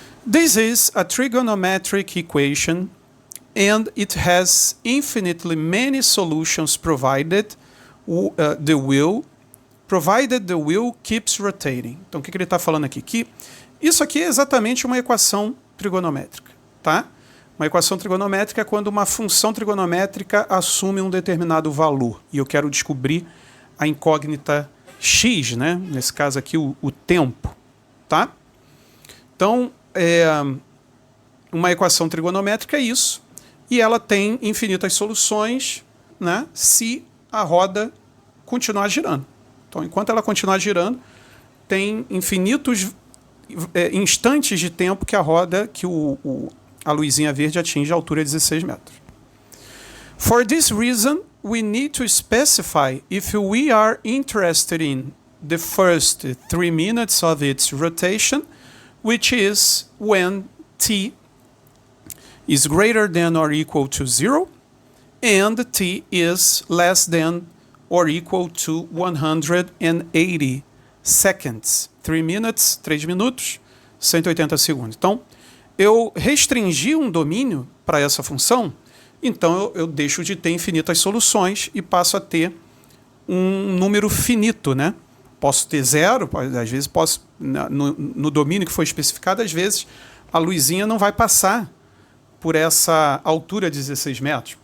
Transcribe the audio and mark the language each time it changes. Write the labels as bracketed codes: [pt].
[en] This is a trigonometric equation and it has infinitely many solutions provided the will provided the wheel keeps rotating. [pt] Então, o que ele está falando aqui? Que isso aqui é exatamente uma equação trigonométrica, tá? Uma equação trigonométrica é quando uma função trigonométrica assume um determinado valor. E eu quero descobrir a incógnita x, né? Nesse caso aqui, o tempo, tá? Então, uma equação trigonométrica é isso. E ela tem infinitas soluções, né? Se a roda continuar girando. Então, enquanto ela continuar girando, tem infinitos instantes de tempo que a roda, que a luzinha verde atinge a altura de 16 metros. [en] For this reason, we need to specify if we are interested in the first 3 minutes of its rotation, which is when t is greater than or equal to 0, and t is less than or equal to 180 seconds. 3 minutes, [pt] 3 minutos, 180 segundos. Então, eu restringi um domínio para essa função, então eu deixo de ter infinitas soluções e passo a ter um número finito, né? Posso ter 0, às vezes posso, no domínio que foi especificado, às vezes a luzinha não vai passar por essa altura de 16 metros.